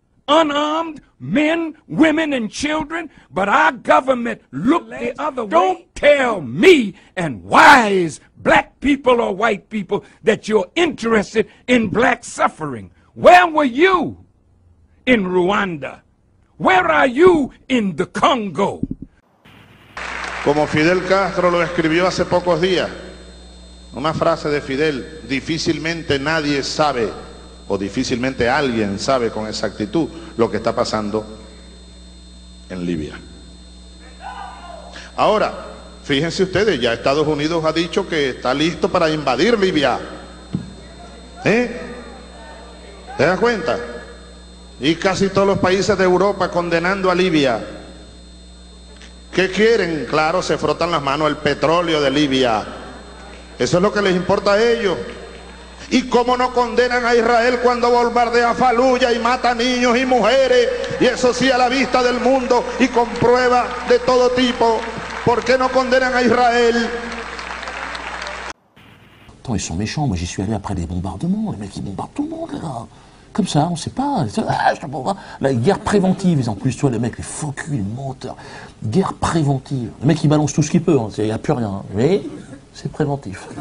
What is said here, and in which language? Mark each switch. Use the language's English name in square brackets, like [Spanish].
[English] Unarmed men, women, and children, but our government looked the other way. Don't tell me and wise black people or white people that you're interested in black suffering. Where were you in Rwanda? Where are you in the Congo? [Spanish] Como Fidel Castro lo escribió hace pocos días, una frase de Fidel: difícilmente nadie sabe o difícilmente alguien sabe con exactitud lo que está pasando en Libia. Ahora, fíjense ustedes, ya Estados Unidos ha dicho que está listo para invadir Libia. ¿Se dan cuenta? Y casi todos los países de Europa condenando a Libia. ¿Qué quieren? Claro, se frotan las manos, el petróleo de Libia. Eso es lo que les importa a ellos. ¿Y cómo no condenan a Israel cuando bombardea Faluya y mata niños y mujeres? Y eso sí, a la vista del mundo y con pruebas de todo tipo. ¿Por qué no condenan a Israel? [French] Attends, ils sont méchants. Moi, j'y suis allé après les bombardements. Les mecs, ils bombardent tout le monde, là. Comme ça, on sait pas. La guerre préventive, en plus, toi, les mecs, les faux culs, les menteurs. Guerre préventive. Le mec, il balance tout ce qu'il peut. Il n'y a plus rien. Mais c'est préventif.